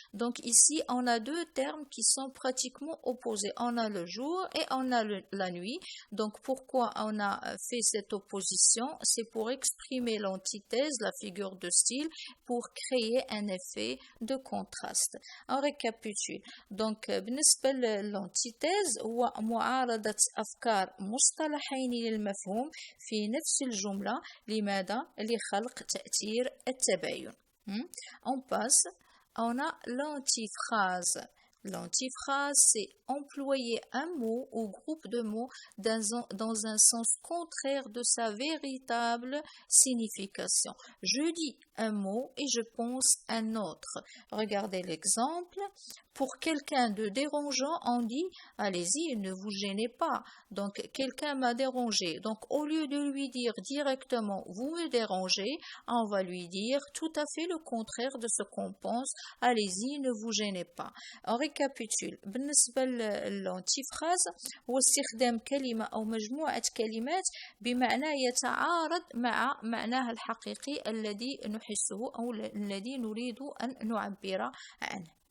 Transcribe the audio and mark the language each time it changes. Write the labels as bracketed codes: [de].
[fr] Donc ici, on a deux termes qui sont pratiquement opposés. On a le jour et on a la nuit. Donc pourquoi on a fait cette opposition? C'est pour exprimer l'antithèse, la figure de style, pour créer un effet de contraste. On récapitule. [ar] Donc, بالنسبة للانتيتيز هو معارضة أفكار مصطلحين للمفهوم في نفس الجملة. لماذا؟ لخلق تأثير التباين. [fr] On passe, on a l'antiphrase. L'antiphrase, c'est employer un mot ou groupe de mots dans un sens contraire de sa véritable signification. Je dis un mot et je pense un autre. Regardez l'exemple. Pour quelqu'un de dérangeant, on dit « Allez-y, ne vous gênez pas ». Donc, quelqu'un m'a dérangé. Donc, au lieu de lui dire directement « Vous me dérangez », on va lui dire tout à fait le contraire de ce qu'on pense « Allez-y, ne vous gênez pas ». On récapitule. [ar] بالنسبة للانتيفراز هو استخدام كلمة أو مجموعة كلمات بمعنى يتعارض مع معناها الحقيقي الذي نحسه أو الذي نريد أن نعبر عنه.